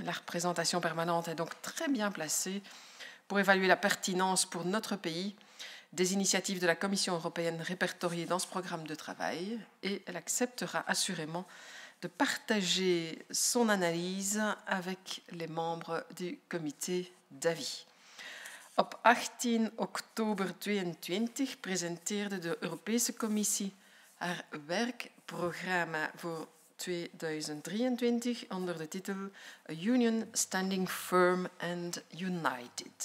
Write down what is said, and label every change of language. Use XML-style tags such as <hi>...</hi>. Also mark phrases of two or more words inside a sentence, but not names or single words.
<fr>La représentation permanente est donc très bien placée pour évaluer la pertinence pour notre pays des initiatives de la Commission européenne répertoriées dans ce programme de travail, et elle acceptera assurément de partager son analyse avec les membres du comité d'avis.</fr> <nl>Op 18 oktober 2022 presenteerde de Europese Commissie haar werkprogramma voor 2023 onder de titel A Union Standing Firm and United.</nl>